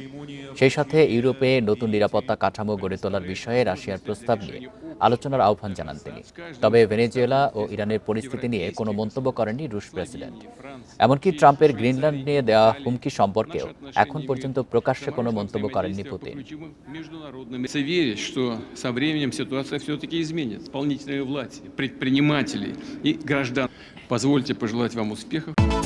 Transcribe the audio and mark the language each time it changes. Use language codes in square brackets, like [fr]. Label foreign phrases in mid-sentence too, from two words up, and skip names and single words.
[bn] সেই সাথে ইউরোপে নতুন নিরাপত্তা কাঠামো গড়ে তোলার বিষয়ে রাশিয়ার প্রস্তাব নিয়ে আলোচনার আহ্বান জানান তিনি। তবে ভেনেজুয়েলা ও ইরানের পরিস্থিতি নিয়ে কোনো মন্তব্য করেননি রুশ প্রেসিডেন্ট। এমনকি ট্রাম্পের গ্রিনল্যান্ড নিয়ে দেওয়া হুমকি সম্পর্কেও এখন পর্যন্ত প্রকাশ্যে কোনো মন্তব্য করেননি পুতিন। [ru] Со временем ситуация все-таки изменится. Исполнительной власти, предпринимателей и граждан. Позвольте пожелать вам успехов.